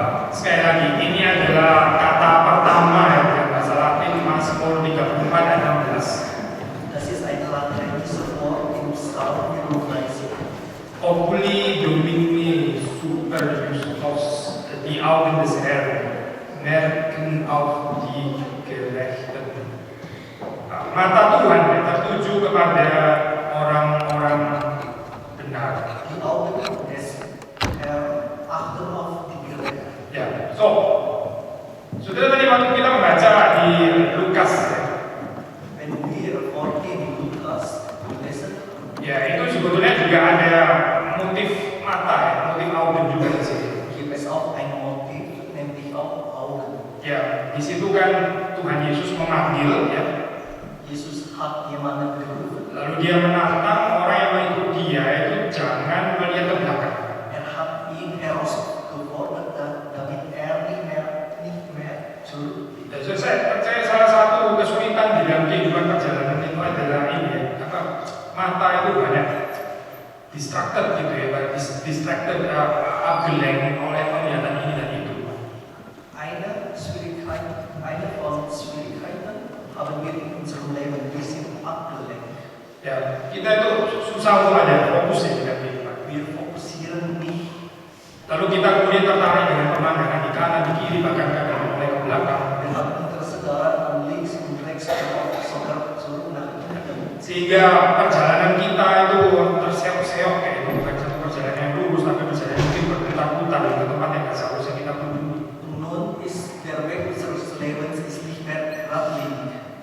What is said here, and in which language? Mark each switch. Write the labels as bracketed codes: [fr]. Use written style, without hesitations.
[id] Sekali lagi, ini adalah kata pertama ya, bahasa Latin Mazmur 34 ayat 16. [de] Das ist ein lateinisches Wort im Psalm 34. [la] Oculi Domini super justos, [de] die Augen des Herrn merken auf die Gerechten. [id] Mata Tuhan ya, tertuju kepada orang-orang benar. [de] Die Augen des Herrn achten auf die Gerechten. [id] Ya, saudara tadi waktu kita membaca di Lukas ya, [de] Wenn wir heute in Lukas lesen, [id] ya itu sebetulnya juga ada motif mata ya, motif augen juga di sini. [de] gibt es auch ein Motiv, nämlich auch Augen. [id] Ya, di situ kan Tuhan Yesus memanggil ya, [de] Jesus hat jemanden gerufen. [id] lalu dia menantang orang yang mengikut dia itu jangan melihat ke belakang. [de] Er hat ihn herausgefordert, damit er nicht mehr zurück. [id] Dan saya percaya salah satu kesulitan di dalam kehidupan perjalanan itu adalah ini ya, apa, mata itu banyak distracted gitu ya, distracted abgelenkt oleh penglihatan ini dan itu. [de] Eine von Schwierigkeiten haben wir in unserem Leben. Wir sind abgelenkt. [id] Ya, kita itu susah untuk ada fokus ya dalam kehidupan. [de] Wir fokussieren nicht. [id] Lalu kita kemudian tertarik dengan pemandangan di kanan, di kiri, bahkan kadang mulai ke belakang. [de] Wir haben Interesse daran, an links und rechts sogar zurück nach hinten. [id] Sehingga perjalanan kita itu terseok-seok kayak itu, bukan satu perjalanan yang lurus, tapi perjalanan yang mungkin berputar-putar di tempat yang nggak seharusnya kita tuju. [de] Nun ist der Weg unseres Lebens ist nicht mehr geradlinig.